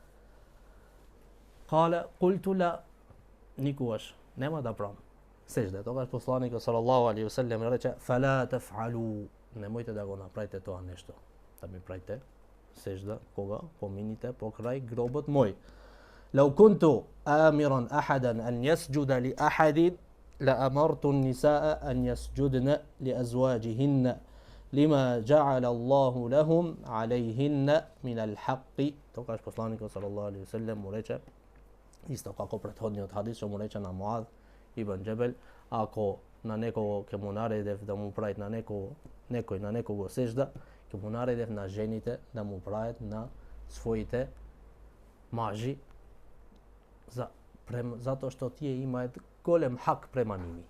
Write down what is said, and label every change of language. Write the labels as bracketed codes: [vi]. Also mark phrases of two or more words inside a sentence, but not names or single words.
[ar] قال قلت لا, [mk] никогаш нема да правам сежде. Тогаш посланикот [ar] صلى الله عليه وسلم [mk] рече: [ar] فلا تفعلوا, [mk] немојте да го направите тоа нешто, да ми правите сежда кога помините покрај гробот мој. [ar] لو كنت آمرا أحدا أن يسجد لأحد لأمرت النساء أن يسجدن لأزواجهن لما جعل الله لهم عليهن من الحق. [mk] Тогаш посланикот [ar] صلى الله عليه وسلم [mk] му рече, исто како претходниот хадис што му рече на Муад ибн Џебел, ако на некого ќе му наредев да му правит на некого сежда, ќе му наредев на жените да му прават на своите мажи, затоа што тие имаат голем хак према ними.